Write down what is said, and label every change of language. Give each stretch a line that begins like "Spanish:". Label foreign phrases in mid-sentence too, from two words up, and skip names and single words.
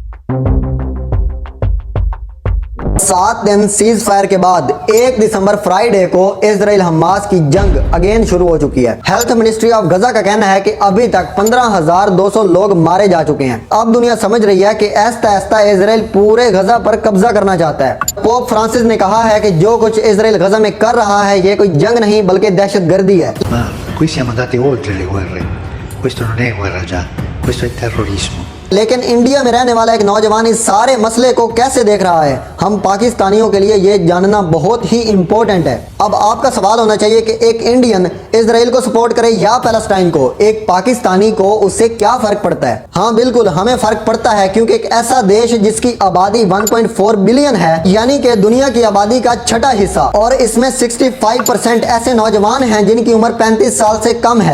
Hindi: 7 दिन
English: cease fire
Hindi: के बाद 1 दिसंबर फ्राइडे को इजराइल हमास की जंग अगेन शुरू हो चुकी है।
English: health ministry of Gaza
Hindi: का कहना है कि अभी तक 15,200 लोग मारे जा चुके हैं। अब दुनिया समझ रही है कि ऐसा इजराइल पूरे गजा पर कब्जा करना चाहता है। पोप फ्रांसिस ने कहा है कि जो कुछ इजराइल गजा में कर रहा है ये कोई जंग नहीं बल्कि दहशतगर्दी है।
Italian: Qui siamo andati oltre le guerre. Questo non è guerra già, questo è terrorismo.
Hindi: लेकिन इंडिया में रहने वाला एक नौजवान इस सारे मसले को कैसे देख रहा है, हम पाकिस्तानियों के लिए ये जानना बहुत ही इंपॉर्टेंट है। अब आपका सवाल होना चाहिए कि एक इंडियन इजराइल को सपोर्ट करे या पैलेस्टाइन को, एक पाकिस्तानी को, उससे क्या फर्क पड़ता है? हाँ बिल्कुल, हमें फर्क पड़ता है क्योंकि एक ऐसा देश जिसकी आबादी 1.4 बिलियन है, यानी कि दुनिया की आबादी का 6ठा हिस्सा, और इसमें 65% ऐसे नौजवान हैं जिनकी उम्र 35 साल से कम है।